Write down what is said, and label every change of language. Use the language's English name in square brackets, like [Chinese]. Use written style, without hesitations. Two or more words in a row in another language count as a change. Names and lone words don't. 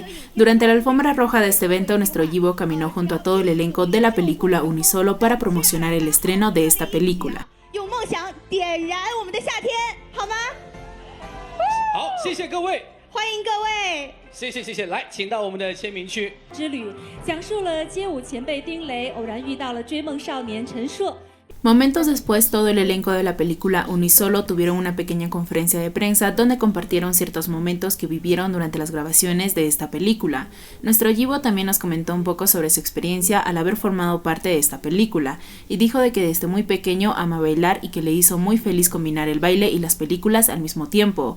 [Spanish] Durante la alfombra roja de este evento, nuestro Yibo caminó junto a todo el elenco de la película Unisolo para promocionar el estreno de esta película. [Chinese] 点燃我们的夏天，好吗？好，谢谢各位，欢迎各位，谢谢，来，请到我们的签名区。之旅讲述了街舞前辈丁雷偶然遇到了追梦少年陈硕。 [Spanish] Momentos después, todo el elenco de la película Unisolo tuvieron una pequeña conferencia de prensa donde compartieron ciertos momentos que vivieron durante las grabaciones de esta película. Nuestro Yibo también nos comentó un poco sobre su experiencia al haber formado parte de esta película, y dijo de que desde muy pequeño ama bailar y que le hizo muy feliz combinar el baile y las películas al mismo tiempo.